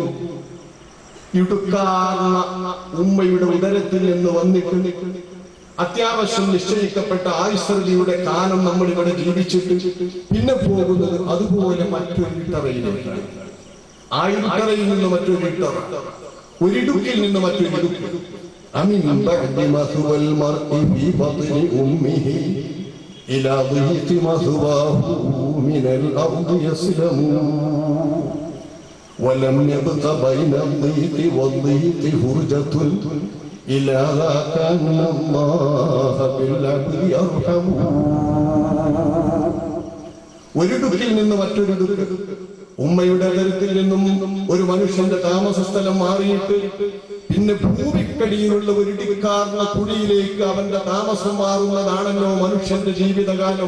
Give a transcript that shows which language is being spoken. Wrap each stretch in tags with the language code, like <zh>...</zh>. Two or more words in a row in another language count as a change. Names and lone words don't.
<ml>ഇടുക്കാർന്ന ഉമ്മയുടെ ഉദരത്തിൽ നിന്ന് വന്നിട്ട് അത്യാവശ്യം നിശ്ചയിക്കപ്പെട്ട ആയുസ്സൃതിയുടെ കാലം നമ്മൾ ഇവിടെ ജീവിച്ചിട്ട് പിന്നെ പോകുന്നത് അതുപോലെ മറ്റൊരു ഇട്ടറയിലേക്കാണ്. ആ ഇട്ടറയിൽ നിന്ന് മറ്റൊരു ഇട്ടറ, ഒരിടുക്കിൽ നിന്ന് മറ്റൊരു ഇടുക്ക്.</ml> <ar>ولم يبق بين الضيق والضيق فرجة إلا كان الله بالعبد يرحم.</ar> <ml>ഒരിടുക്കിൽ നിന്ന് മറ്റൊരു ഇടുക്ക്, ഉമ്മയുടെ അതിരത്തിൽ നിന്നും ഒരു മനുഷ്യന്റെ താമസ സ്ഥലം മാറിയിട്ട് പിന്നെ ഭൂമിക്കടിയിലുള്ള ഒരു ഇടുക്കാർന്ന കുഴിയിലേക്ക് അവന്റെ താമസം മാറുന്നതാണല്ലോ മനുഷ്യന്റെ ജീവിതകാലം.</ml>